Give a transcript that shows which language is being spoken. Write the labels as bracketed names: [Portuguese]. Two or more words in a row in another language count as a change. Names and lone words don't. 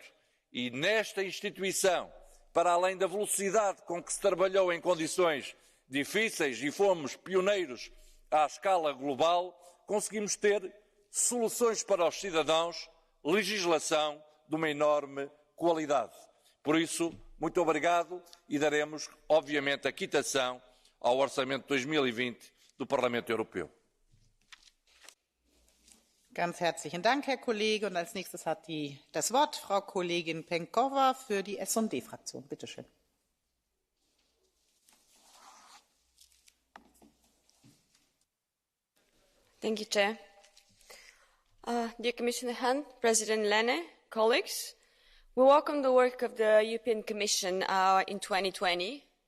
[Portuguese] E nesta instituição, para além da velocidade com que se trabalhou em condições difíceis e fomos pioneiros à escala global, conseguimos ter soluções para os cidadãos, legislação de uma enorme qualidade. Por isso, muito obrigado e daremos, obviamente, a quitação ao Orçamento de 2020 do Parlamento Europeu. [German] Ganz herzlichen Dank, Herr Kollege. Und als nächstes hat das Wort Frau Kollegin Penkova für die S&D-Fraktion. Bitte schön. [English] Thank you, Chair. Dear Commissioner Hahn, President Lehne, colleagues, we welcome the work of the European Commission in 2020.